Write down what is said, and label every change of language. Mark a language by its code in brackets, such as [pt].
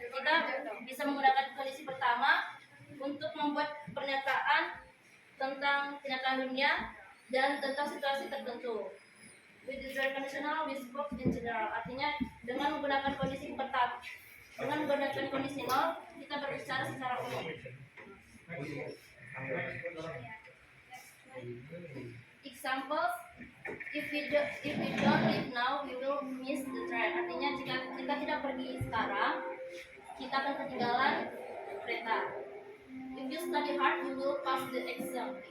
[id] Kita bisa menggunakan kondisi pertama untuk membuat pernyataan tentang kenyataan dunia dan tentang situasi tertentu. [en] With the zero conditional, we spoke in general. [id] Artinya dengan menggunakan kondisi pertama, dengan menggunakan kondisi nol, kita berbicara secara umum. [en] Examples: if we don't leave now, we will miss the train. [id] Artinya jika kita tidak pergi sekarang, kita akan ketinggalan kereta. [en] If you study hard, you will pass the exam.